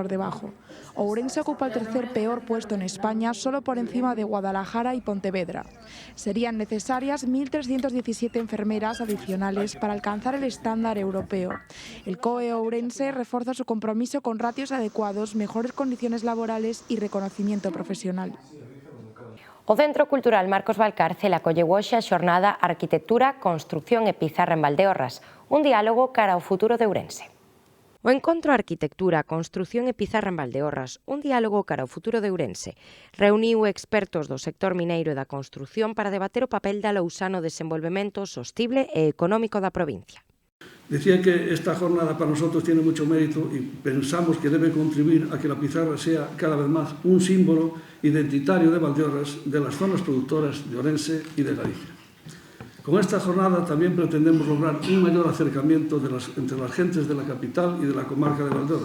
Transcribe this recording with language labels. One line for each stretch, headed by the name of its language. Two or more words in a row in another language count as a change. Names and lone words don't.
Spanish: Ourense ocupa el tercer peor puesto en España, España solo por encima de Guadalajara y Pontevedra. Serían necesarias 1.317 enfermeras adicionales para alcanzar el estándar europeo. El COE Ourense refuerza su compromiso con ratios adecuados, mejores condiciones laborales y reconocimiento profesional.
Galician: O Centro Cultural Marcos Valcárcel acolleu hoxe a xornada Arquitectura, Construción e Pizarra en Valdeorras, un diálogo cara ao futuro de Ourense. O encontro Arquitectura, Construción e Pizarra en Valdeorras, un diálogo cara ao futuro de Ourense, reuniu expertos do sector mineiro e da construción para debater o papel da lousa no desenvolvemento sostible e económico da provincia.
Spanish: Decía que esta jornada para nosotros tiene mucho mérito y pensamos que debe contribuir a que la pizarra sea cada vez más un símbolo identitario de Valdeorras, de las zonas productoras de Ourense y de Galicia. Con esta jornada también pretendemos lograr un mayor acercamiento entre las gentes de la capital y de la comarca de Valdeorras.